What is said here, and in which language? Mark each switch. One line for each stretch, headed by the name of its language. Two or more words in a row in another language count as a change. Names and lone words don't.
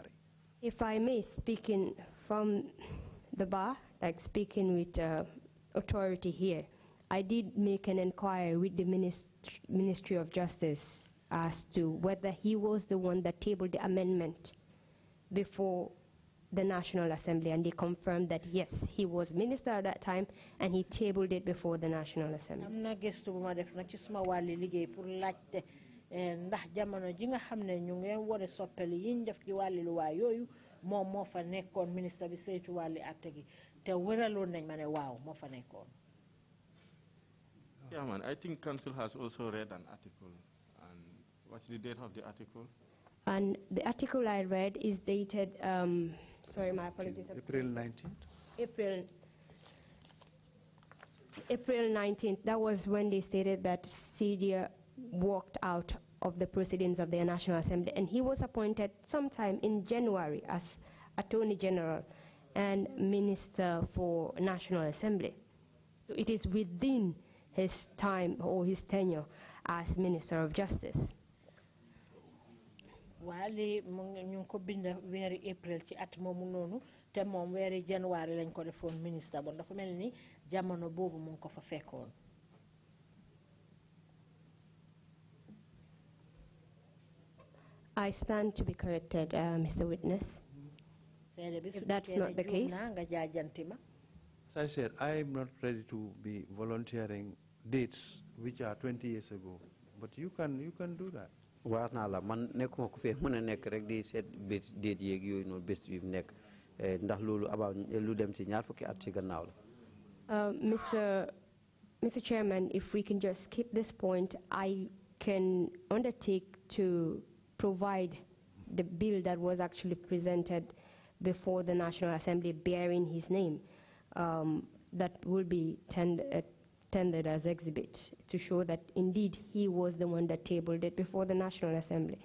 English: If I may, speaking from the bar, like speaking with authority here, I did make an inquiry with the Ministry of Justice as to whether he was the one that tabled the amendment before the National Assembly, and they confirmed that yes, he was minister at that time and he tabled it before the National Assembly.
Wolof: Ndax jamono ji nga xamne ñu ngi wone soppeli yiñ def ci wàlli luwaa yooyu moom moo fa nekkoon ministre bi saytu wàlli atte gi te wëraloon nañ ma ne waaw moo fa nekkoon.
English: Yeah, man, I think Council has also read an article. And what's the date of the article? And the article I read is dated, sorry, my apologies. April 19th? April 19th. That was when they stated that Cedia walked out of the proceedings of the National Assembly. And he was appointed sometime in January as Attorney General and Minister for National Assembly. So it is within his time or his tenure as Minister of Justice.
Wolof: Wali ñu ko bind wéri April ci at moomu noonu te moom wéri January lañ ko defoon ministre bon dafa mel ni jamono boobu mu ko fa fekkoon.
English: I stand to be corrected, Mr. Witness. If that's not the case. As I said, I'm not ready to be volunteering dates which are 20 years ago, but you can do that.
Wolof: Man nekkuma ko fe mëna nek rek di
English: set date
Wolof: yek yoy non bes bi nek ndax lolu about lu dem ci ñaar fukki at ci gannaaw la.
English: Mr. Chairman, if we can just skip this point, I can undertake to provide the bill that was actually presented before the National Assembly bearing his name. That will be tendered as exhibit to show that indeed he was the one that tabled it before the National Assembly.